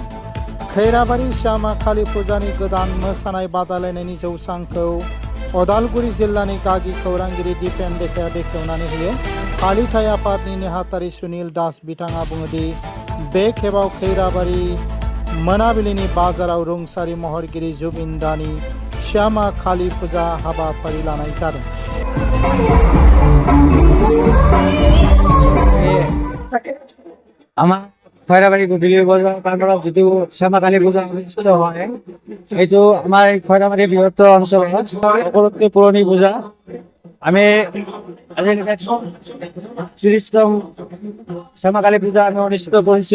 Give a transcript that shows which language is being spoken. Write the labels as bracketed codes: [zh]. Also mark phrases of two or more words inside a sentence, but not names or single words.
[brx] खैराबारि श्यामा काली फुजानि गोदान मोसानाय बादायलायनायनि जौसांखौ उदालगुरि जिल्लानि गागि खौरांगिरि दिपेन देखाया बेखेवनानै होयो। फालिथाय आफादनि नेहाथारि सुनिल दास बिथाङा बुङोदि बे खेबाव खैराबारि मोनाबिलिनि बाजाराव रुंसारि महरगिरि जुबिन दानि श्यामा काली फुजा हाबाफारि लानाय जादों। [as] খৈৰাবাৰী গধূলি বজাৰ প্ৰাংগণত যিটো শ্যামা কালী পূজা অনুষ্ঠিত হয়, সেইটো আমাৰ এই খৈৰাবাৰী বৃহত্তৰ অঞ্চলত সকলোতকৈ পুৰণি পূজা। আমি আজিলৈকে 30তম শ্যামা কালী পূজা আমি অনুষ্ঠিত কৰিছোঁ।